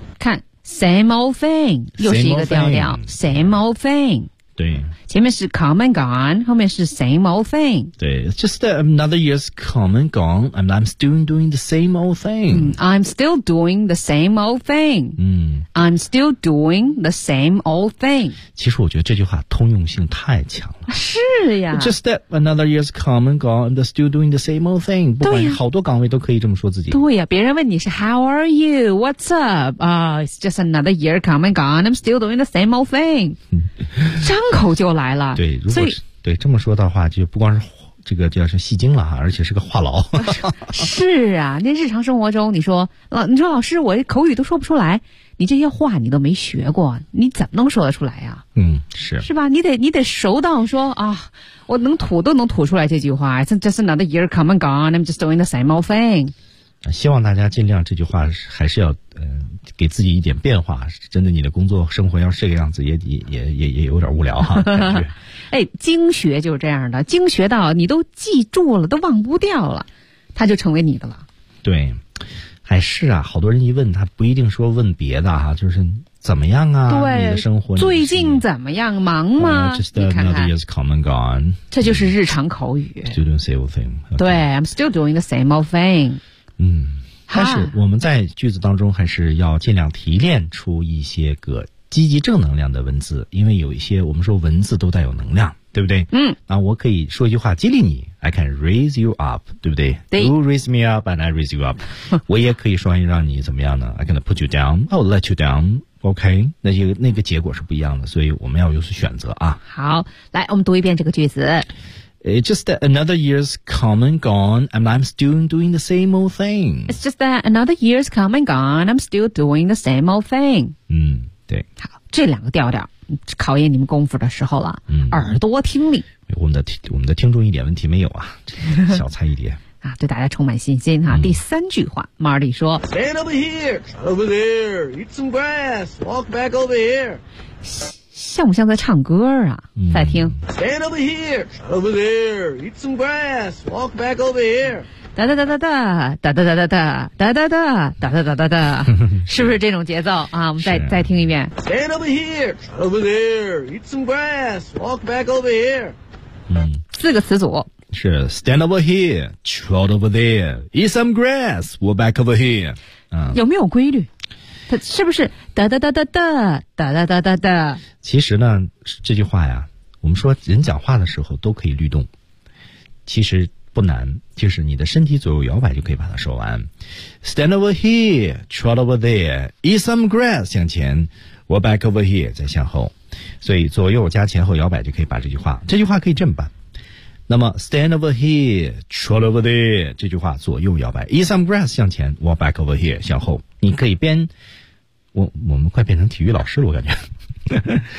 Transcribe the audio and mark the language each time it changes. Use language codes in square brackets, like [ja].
[en] 看 ，same old thing， [zh] 又是一个调调。 [en] Same old thing。 [zh] 对。前面是 come and gone， 后面是 same old thing。 [en] 对 ，It's just that another year's coming gone, and I'm still doing the same old thing.、 I'm still doing the same old thing.、I'm still doing the same old thing. [zh] 其实我觉得这句话通用性太强了。是呀。 [en] Just that another year's come and gone, and still doing the same old thing. [zh] 不管好多岗位都可以这么说自己。对呀，别人问你是 How are you? What's up? [en] It's just another year come and gone, I'm still doing the same old thing. [zh] 张口就来了。对，如果是对这么说的话，就不光是这个叫是戏精了哈，而且是个话痨。是啊，那日常生活中，你说老师，我口语都说不出来，你这些话你都没学过，你怎么能说得出来呀、啊？是吧？你得熟到说啊，我能吐都能吐出来这句话。 [en] Just another year come and gone, I'm just doing the same old thing。 [zh] 希望大家尽量这句话还是要给自己一点变化。真的，你的工作生活要是这个样子也有点无聊哈、啊。哎，经学就是这样的，经学到你都记住了，都忘不掉了，它就成为你的了。对，哎，是啊，好多人一问他不一定说问别的哈、啊，就是怎么样啊？对，你的生活最近怎么样？忙吗？ [en] Just another year's come and gone. [zh] 这就是日常口语。 [en] Still doing the same old thing. 对 ，I'm still doing the same old thing. [zh] 但是我们在句子当中还是要尽量提炼出一些个积极正能量的文字，因为有一些我们说文字都带有能量，对不对？那我可以说一句话激励你 ， [en] I can raise you up， [zh] 对不对？对 [en] ，You raise me up and I raise you up 。 [zh] 我也可以说让你怎么样呢 [en] ？I can put you down， I'll let you down。 [zh] OK， 那个结果是不一样的，所以我们要有所选择啊。好，来，我们读一遍这个句子。 [en] It's just that another year's come and gone, and I'm still doing the same old thing. It's just that another year's come and gone, I'm still doing the same old thing. [zh] 对。好，这两个调调，考验你们功夫的时候了。耳朵听力。我们的听众一点问题没有啊，小菜一碟。啊，对大家充满信心哈、啊。第三句话 ，Marty 说 [en] ：“Stand over here, shut over there, eat some grass, walk back over here。” [zh] 像不像在唱歌啊？再听 [en] ，Stand over here, shut over there, eat some grass, walk back over here。 [zh] 哒哒哒哒哒哒哒哒哒哒哒哒哒哒哒哒哒哒，是不是这种节奏啊？我们再听一遍。 [en] Stand over here, shut over there, eat some grass, walk back over here。 [zh] 四个词组。 [en] 是 stand over here, trot over there, eat some grass, walk back over here. [zh] 有没有规律？它是不是哒哒哒哒哒哒哒哒哒哒？其实呢，这句话呀，我们说人讲话的时候都可以律动，其实不难，就是你的身体左右摇摆就可以把它说完。 [en] Stand over here, trot over there, eat some grass. [zh] 向前 [en] walk back over here. [zh] 再向后，所以左右加前后摇摆就可以把这句话。这句话可以这么办。那么 [en] stand over here, trot over there [zh] 这句话左右摇摆 [en] eat some grass [zh] 向前 [en] walk back over here [zh] 向后，你可以边我们快变成体育老师了，我感觉